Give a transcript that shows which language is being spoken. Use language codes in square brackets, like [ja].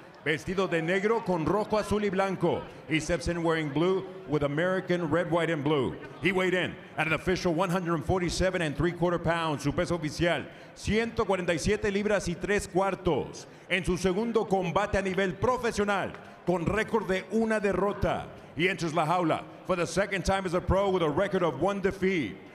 [es] Vestido de negro con rojo, azul y blanco. [en] He steps in wearing blue with American red, white, and blue. He weighed in at an official 147 3/4 pounds. [es] Su peso oficial, 147 libras y 3/4. En su segundo combate a nivel profesional, con récord de 1 derrota. [en] He enters la jaula for the second time as a pro with a record of 1 defeat.